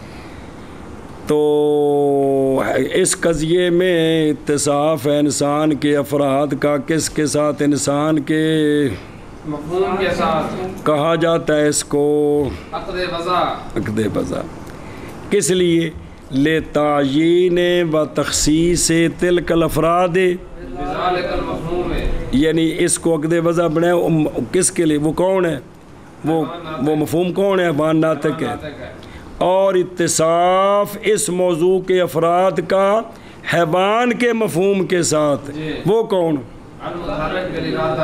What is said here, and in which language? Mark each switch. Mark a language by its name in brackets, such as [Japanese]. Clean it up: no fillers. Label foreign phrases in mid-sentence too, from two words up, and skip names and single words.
[Urdu] تو اس قضیے میں اتصاف ہے انسان کے افراد کا کس کے ساتھ انسان کے مفہوم کے ساتھ کہا جاتا ہے اس کو عقد وضع عقد وضع کس لیے لے [Arabic] تعیین و تخصیص تلک الافراد بذالک المفہوم ہے [Urdu] یعنی اس کو عقد وضع بنائے کس کے لیے وہ کون ہے وہ مفہوم کون ہے حیوان ناطق ہے ناطق ہے اور اتصاف اس موضوع کے افراد کا حیوان کے مفہوم کے ساتھ وہ کون [Arabic] المتحرک بالارادہ